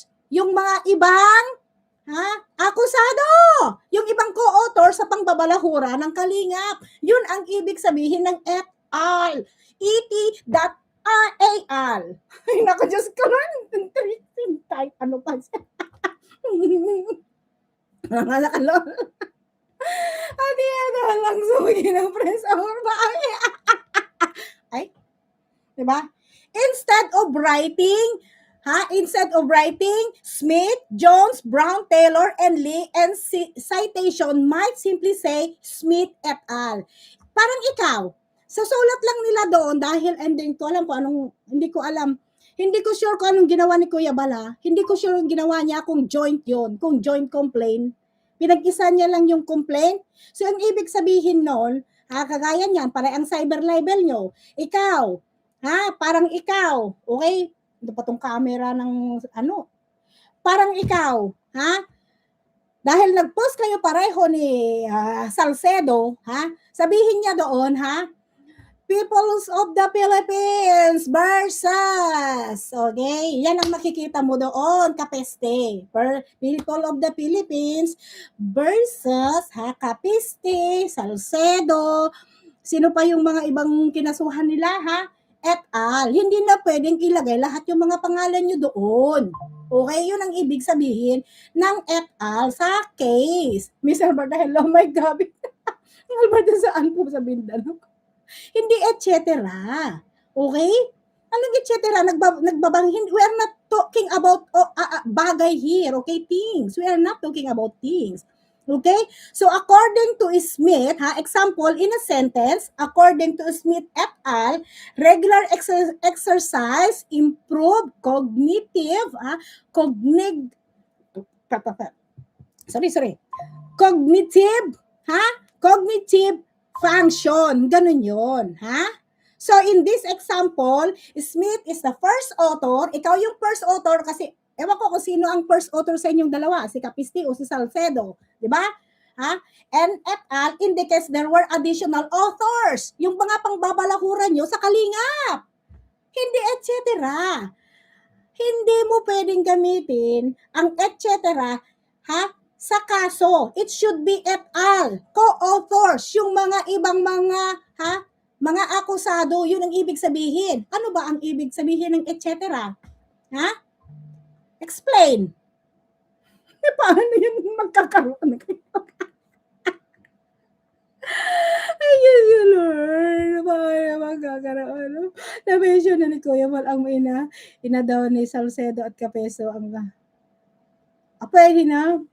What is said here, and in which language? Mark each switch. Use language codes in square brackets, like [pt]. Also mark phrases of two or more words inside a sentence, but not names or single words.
[tl] Yung mga ibang akusado, yung ibang co-author sa pangbabalahura ng kalingap. Yun ang ibig sabihin ng [en] et al. et.al. [tl] Ay, naku, Diyos ko nun. Ano pa siya? Mga nakalol. Adi, lang sumagi ng press or ba? Ay, diba? [en] Instead of writing, Instead of writing Smith, Jones, Brown, Taylor, and Lee, and citation might simply say Smith et al. [tl] Parang ikaw, sa sulat lang nila doon dahil hindi ko alam kung anong, hindi ko alam. Hindi ko sure kung anong ginawa ni Kuya Bala. Hindi ko sure yung ginawa niya kung joint yon, kung [en] joint complaint. [tl] Pinag-isa niya lang yung complaint. So, ang ibig sabihin nun, kagaya niyan, para ang [en] cyber libel [tl] nyo, ikaw, parang ikaw, okay? Ito pa tong camera ng, parang ikaw, dahil nag-post kayo pareho ni Salcedo, sabihin niya doon, [en] Peoples of the Philippines versus, [tl] okay, yan ang makikita mo doon, kapeste. [en] People of the Philippines versus, [tl] kapeste, Salcedo, sino pa yung mga ibang kinasuhan nila, [en] et al. [tl] Hindi na pwedeng ilagay lahat yung mga pangalan nyo doon. Okay, yun ang ibig sabihin ng [en] et al. [tl] Sa case. [en] Miss Alberta, hello, my God. Alberta, [tl] saan po sa Mindanao? Hindi [en] et cetera. [tl] Okay? Anong [en] et cetera? [tl] Nagbabanghin. [en] We are not talking about bagay here. Okay? Things. We are not talking about things. Okay? So, according to Smith, example, in a sentence, according to Smith et al., regular exercise improve cognitive, cognitive function. [tl] Ganun yun. [en] So, in this example, Smith is the first author. [tl] Ikaw yung [en] first author [tl] kasi, ewan ko kung sino ang [en] first author [tl] sa inyong dalawa, si Capisti o si Salcedo. Diba? [en] And et al. Indicates there were additional authors. [tl] Yung mga pangbabalakuran nyo sa kalingap. Hindi [en] et cetera. [tl] Hindi mo pwedeng gamitin ang [en] et cetera, [tl] sa kaso. [en] It should be et al. Co-authors, [tl] yung mga ibang mga akusado, yun ang ibig sabihin. Ano ba ang ibig sabihin ng [en] et cetera? [tl] Explain. Paano yun magkakaroon? Ayun yun, Lord. Paano magkakaroon? Na-mention na ni Kuya Mal ang ina daw ni Salcedo at Capeso ang pwede na?